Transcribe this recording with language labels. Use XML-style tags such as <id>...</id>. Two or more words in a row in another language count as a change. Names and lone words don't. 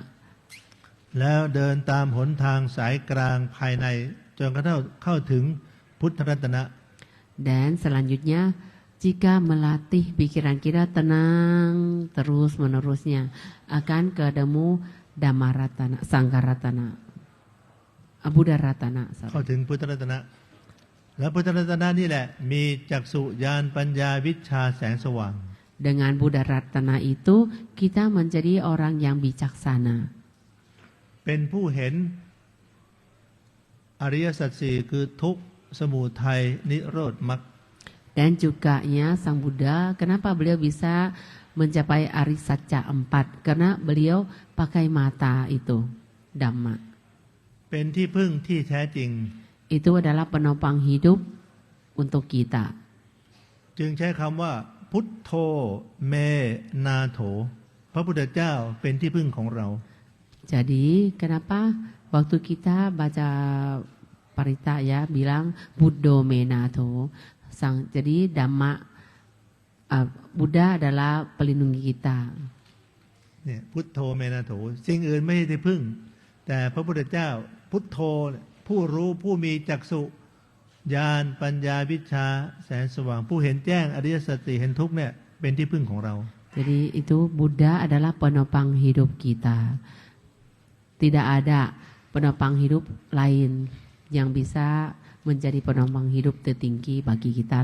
<th>แล้วเดินตามหนทางสายกลางภายในจนกระทั่งเข้าถึงพุทธรัตนะ</th> <id>Dan selanjutnya jika melatih pikiran kita tenang terus menerusnya akan ketemu Dhamma Ratana, Sangha Ratana, Buddha Ratana.</id> <th>เข้าถึงพุทธรัตนะแล้วพุทธรัตนะนี่แหละมีจักษุญาณปัญญาวิชชาแสงสว่าง</th> <id>Dengan Buddha Ratana itu kita menjadi orang yang bijaksana.</id> <th>เป็นผู้เห็นอริยสัจสี่คือทุกข์สมุทัยนิโรธมรรค</th> <id>Dan juga Sang Buddha, kenapa beliau bisa mencapai Arisatcha 4? Karena beliau pakai mata itu, Dhamma.</id> <th>เป็นที่พึ่งที่แท้จริง</th> <id>Itu adalah penopang hidup untuk kita.</id> <th>จึงใช้คำว่าพุทโธเมนาโถพระพุทธเจ้าเป็นที่พึ่งของเรา</th> <id>Jadi kenapa waktu kita baca parita ya bilang</id> <pi>Buddho Menato,</pi> <id>jadi Dhamma Buddha adalah pelindung kita.</id> <th>เนี่ยพุทโธเมนาโถสิ่งอื่นไม่ใช่ที่พึ่งแต่พระพุทธเจ้าพุทโธผู้รู้ผู้มีจักษุญาณปัญญาวิชชาแสงสว่างผู้เห็นแจ้งอริยสัจสี่เห็นทุกข์เนี่ยเป็นที่พึ่งของเรา</th> <id>Jadi itu Buddha adalah penopang hidup kita. Tidak ada penopang hidup lain yang bisa menjadi penopang hidup tertinggi bagi kita.</id>